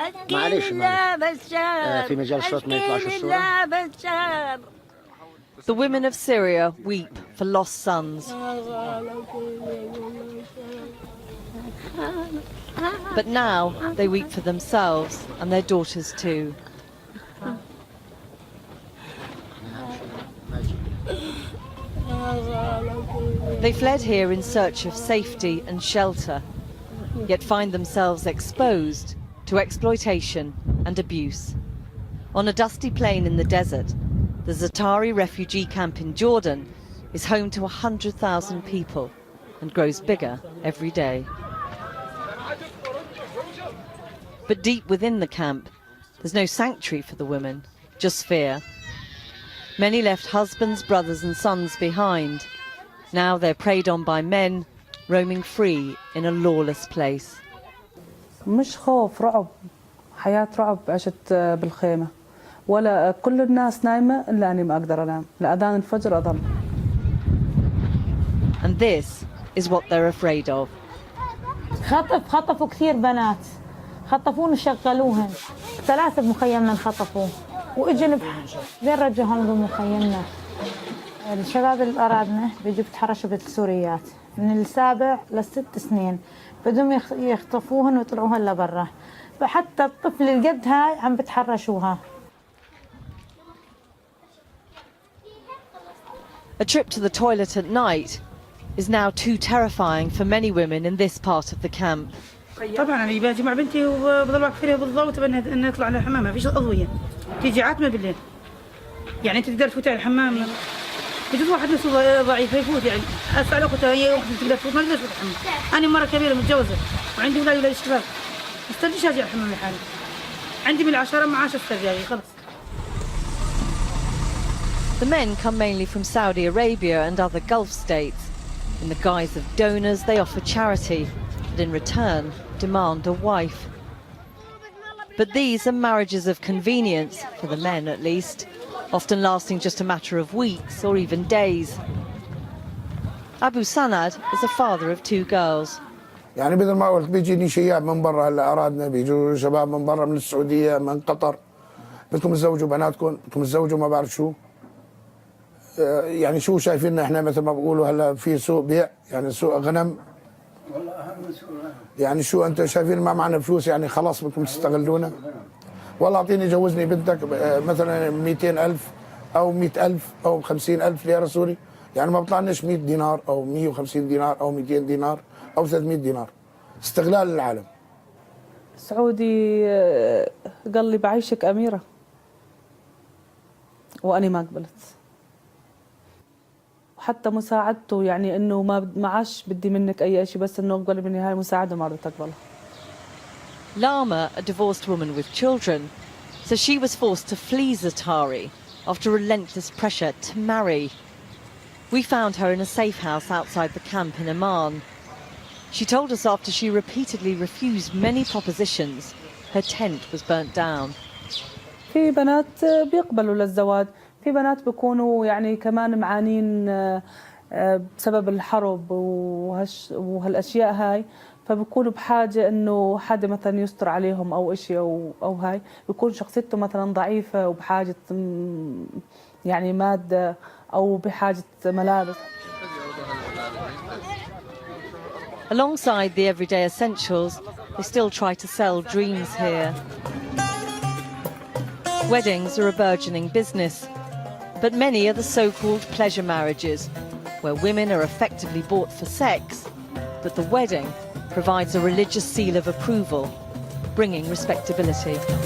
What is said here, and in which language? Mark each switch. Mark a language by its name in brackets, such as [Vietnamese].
[Arabic] معلش في مجال صوت ما يطلعش الصورة. [English] The women of Syria weep for lost sons. But now they weep for themselves and their daughters too. They fled here in search of safety and shelter, yet find themselves exposed to exploitation and abuse. On a dusty plain in the desert, the Zatari refugee camp in Jordan is home to 100,000 people and grows bigger every day. But deep within the camp, there's no sanctuary for the women, just fear. Many left husbands, brothers and sons behind. Now they're preyed on by men, roaming free in a lawless place. [Arabic] مش خوف، رعب، حياة رعب عشت بالخيمة، ولا كل الناس نايمة إلا أني ما أقدر أنام، لأذان الفجر أظل. [English] And this is what they're afraid of. [Arabic] خطفوا كثير بنات، خطفوهم وشغلوهن، 3 بمخيمنا انخطفوا، وإجوا زين رجعوهم بمخيمنا. الشباب اللي أرادنا بيجوا بتحرشوا بالسوريات من 7 ل6 سنين، بدهم يخطفوهن ويطلعوهن لبرا، فحتى الطفل اللي قدها عم بتحرشوها. [English] A trip to the toilet at night is now too terrifying for many women in this part of the camp. [Arabic] طبعا انا باجي مع بنتي وبضل واقفه لها بالضبط ان نطلع للحمام، ما فيش اضويه، تيجي عتمه بالليل. يعني انت تقدر تفوت على الحمام، بجوز واحد نفسه ضعيف يفوت، يعني اسال اختها هي واحده تقدر تفوت، ما تقدر تفوت الحمام. انا مره كبيره متجوزه وعندي اولاد شباب، ما استرجيش اجي على الحمام لحالي. عندي من 10 معاش استرجاعي خلص. [English] The men come mainly from Saudi Arabia and other Gulf states. In the guise of donors, they offer charity, and in return, demand a wife. But these are marriages of convenience, for the men at least, often lasting just a matter of weeks or even days. Abu Sanad is a father of 2 girls. [Arabic] يعني مثل ما قلت بيجيني شياب من برا، هلا أرادنا بيجوا شباب من برا، من السعودية، من قطر، بدكم تزوجوا بناتكم، بدكم تزوجوا ما بعرف شو. يعني شو شايفيننا احنا مثل ما بقولوا هلا في سوق بيع، يعني سوق غنم. والله أهم سوق غنم. يعني شو أنت شايفين ما معنا فلوس، يعني خلاص بدكم تستغلونا. والله أعطيني جوزني بنتك مثلا 200,000 أو 100,000 أو 50,000 ليرة سوري، يعني ما بطلعناش 100 دينار أو 150 دينار أو 200 دينار أو 300 دينار. استغلال العالم. سعودي قال لي بعيشك أميرة وأنا ما قبلت، وحتى مساعدته يعني إنه ما عاش بدي منك أي شيء، بس إنه اقبل مني هاي المساعدة ما رضيت أقبلها. [English] Lama, a divorced woman with children, says she was forced to flee Zatari after relentless pressure to marry. We found her in a safe house outside the camp in Amman. She told us after she repeatedly refused many propositions, her tent was burnt down. [Arabic] في بنات بيقبلوا للزواج، في بنات بيكونوا يعني كمان معانين بسبب الحرب وهالاشياء هاي، فبيكونوا بحاجه انه حدا مثلا يستر عليهم او شيء او هاي، بيكون شخصيته مثلا ضعيفه وبحاجه يعني ماده او بحاجه ملابس. [English] Alongside the everyday essentials, they still try to sell dreams here. Weddings are a burgeoning business, but many are the so-called pleasure marriages, where women are effectively bought for sex, but the wedding provides a religious seal of approval, bringing respectability.